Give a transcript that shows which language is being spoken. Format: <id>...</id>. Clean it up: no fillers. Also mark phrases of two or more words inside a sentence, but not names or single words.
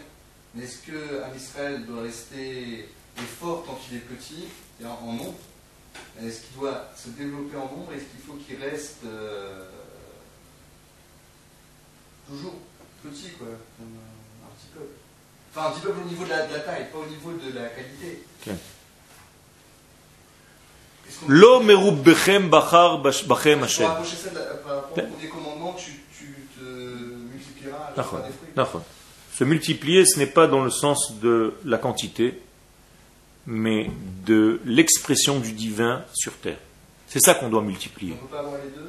<fr>Mais est-ce qu'un Israël doit rester fort tant qu'il est petit, et en nombre? Est-ce qu'il doit se développer en nombre? Est-ce qu'il faut qu'il reste toujours petit, quoi, un petit peu? Enfin, un petit peu au niveau de la taille, pas au niveau de la qualité.</fr> <he>Okay. לא מרב בכם בחר בכם השם.</he> <fr>Pour rapprocher ça par rapport au premier commandement, tu te multiplieras à chaque fois des fruits. Se multiplier, ce n'est pas dans le sens de la quantité, mais de l'expression du divin sur terre. C'est ça qu'on doit multiplier. On ne peut pas avoir les deux.</fr>